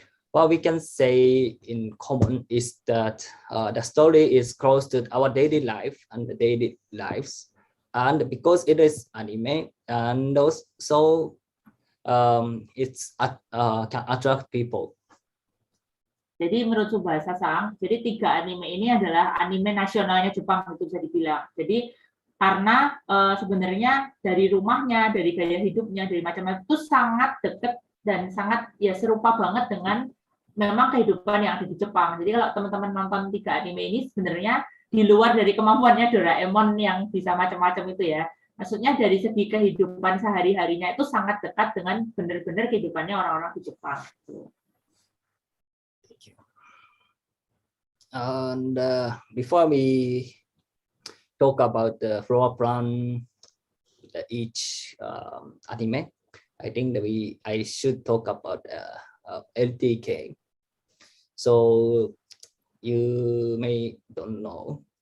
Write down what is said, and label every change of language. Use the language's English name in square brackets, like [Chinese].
[English] What we can say in common is that the story is close to our daily life and the daily lives, and because it is anime, and so it's can attract people. [Indonesian] Jadi menurut Tsubasa jadi 3 anime ini adalah anime nasionalnya Jepang, itu bisa dibilang. Jadi karena sebenarnya dari rumahnya, dari gaya hidupnya, dari macam-macam itu sangat dekat dan sangat ya serupa banget dengan memang kehidupan yang ada di Jepang. Jadi kalau teman-teman nonton 3 anime ini sebenarnya di luar dari kemampuannya Doraemon yang bisa macam-macam itu ya. Maksudnya dari segi kehidupan sehari-harinya itu sangat dekat dengan benar-benar kehidupannya orang-orang di Jepang. [English] And before we talk about the floor plan, each anime, I think that I should talk about LDK. So you may don't know.